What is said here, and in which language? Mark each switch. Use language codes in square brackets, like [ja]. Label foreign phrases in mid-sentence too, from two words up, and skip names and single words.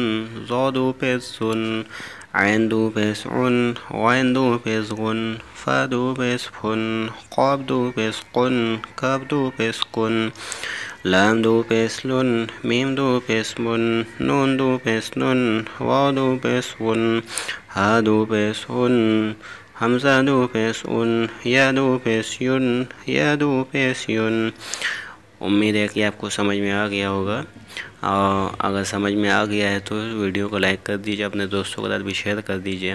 [ur] ظا دو پیش زن، عین دو پیش عن، غین دو پیش غن، فا دو پیش فن، قاف دو پیش قن، کاف دو پیش کن، لام دو پیش لن، میم دو پیش من، نون دو پیش نن، واو دو پیش ون، ہا دو پیش ہن، حمزہ دو پیش ان، یا دو پیش ین، یا دو پیش ین، امید ہے کہ آپ کو سمجھ میں آ گیا ہوگا، اور اگر سمجھ میں آ گیا ہے تو ویڈیو کو لائک کر دیجیے، اپنے دوستوں کے ساتھ بھی شیئر کر دیجیے۔